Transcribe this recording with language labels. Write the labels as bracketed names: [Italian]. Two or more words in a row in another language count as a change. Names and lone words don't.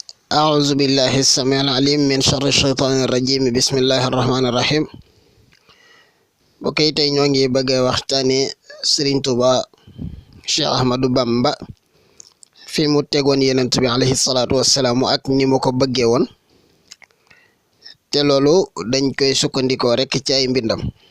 [Arabic] أعوذ بالله السميع العليم من شر الشيطان الرجيم بسم الله الرحمن الرحيم [Wolof] bokay tay ñoo ngi bëgg waxtaane Serigne Touba Cheikh Ahmadou Bamba fi mu tegoon Yonent bi [Arabic] عليه الصلاة والسلام [Wolof] ak ni mu ko bëggee woon te loolu dañ koy sukkandikoo rek ci ay mbindam.